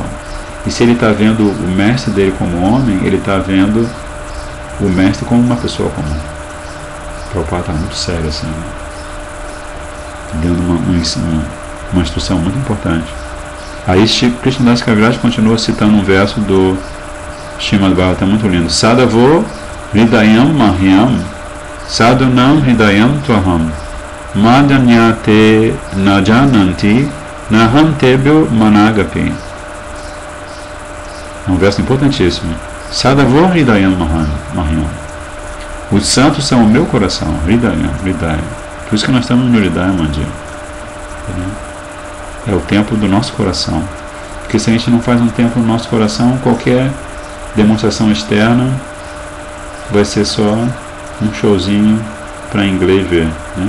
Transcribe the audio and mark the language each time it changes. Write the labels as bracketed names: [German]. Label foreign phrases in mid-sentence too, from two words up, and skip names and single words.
[Portuguese] E se ele está vendo o mestre dele como homem, ele está vendo o mestre como uma pessoa comum. O Prabhupada está muito sério assim, né? Dando uma instrução muito importante. Aí Krishnadas Kaviraj continua citando um verso do Srimad Bhagavatam, muito lindo. [Sanskrit] Sadavo hridayam mahyam sadhunam hridayam tvaham madanyate najananti nahantebyo managapi. [Portuguese] É um verso importantíssimo. [Sanskrit] Sadavo hridayam mahyam. [Portuguese] Os santos são o meu coração. Hridayam. Por isso que nós estamos no Hridaya Mandir. É o templo do nosso coração. Porque se a gente não faz um templo no nosso coração, qualquer demonstração externa vai ser só um showzinho para inglês ver, né?